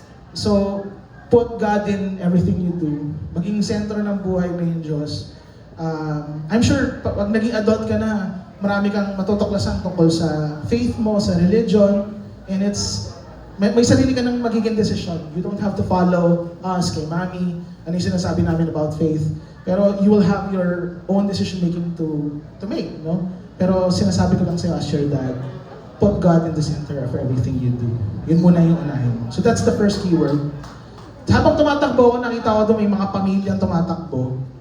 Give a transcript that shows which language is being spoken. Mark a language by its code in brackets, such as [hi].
[en] So, put God in everything you do. [tl] Maging sentro ng buhay mo yung Diyos. I'm sure, pag naging adult ka na, marami kang matutuklasan tungkol sa faith mo, sa religion, and may sarili ka ng magiging desisyon. [en] You don't have to follow us kay Mami, [tl] ano yung sinasabi namin [en] about faith. Pero you will have your own decision making to make, no? [tl] Pero sinasabi ko lang sa'yo [en] as your dad, put God in the center of everything you do. [tl] Yun muna yung unahin mo. [en] So that's the first keyword. [tl] Habang tumatakbo ako, nakita ko doon may mga pamilyang tumatakbo.